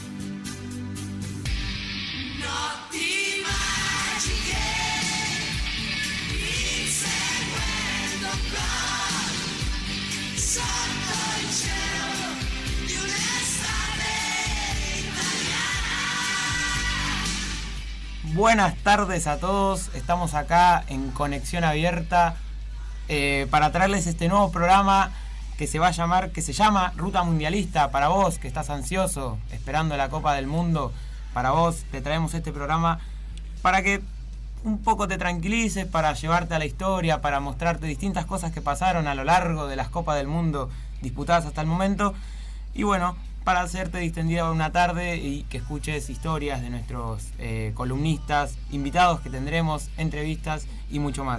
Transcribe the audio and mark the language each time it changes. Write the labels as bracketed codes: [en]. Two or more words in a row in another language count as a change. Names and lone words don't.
[it] Notti magiche, inseguendo con sotto il cielo di un'estate italiana. [es] Buenas tardes a todos, estamos acá en Conexión Abierta para traerles este nuevo programa que se llama Ruta Mundialista. Para vos que estás ansioso, esperando la Copa del Mundo, para vos te traemos este programa para que un poco te tranquilices, para llevarte a la historia, para mostrarte distintas cosas que pasaron a lo largo de las Copas del Mundo disputadas hasta el momento, y bueno, para hacerte distendida una tarde y que escuches historias de nuestros columnistas, invitados que tendremos, entrevistas y mucho más.